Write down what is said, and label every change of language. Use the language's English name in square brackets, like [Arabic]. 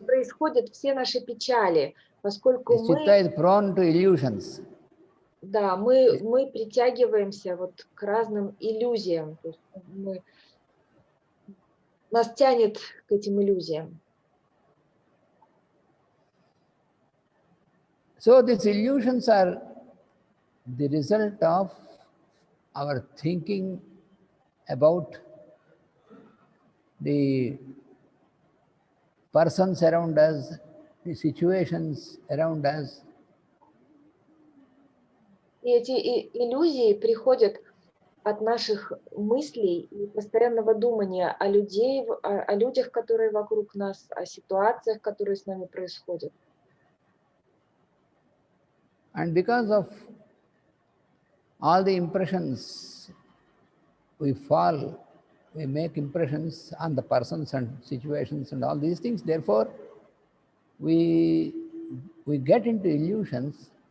[Russian] происходят все наши печали, поскольку [English] this chitta is prone to illusions. [Russian] Да, мы притягиваемся вот к разным иллюзиям. То есть нас тянет к этим иллюзиям. [English] So these illusions are the result of our thinking about the persons around us, the situations around us. [Russian] И эти иллюзии приходят от наших мыслей и постоянного думания о людях, которые вокруг нас, о ситуациях, которые с нами происходят. [English] And because of all the impressions, we make impressions on the persons and situations and all these things. Therefore, we get into illusions.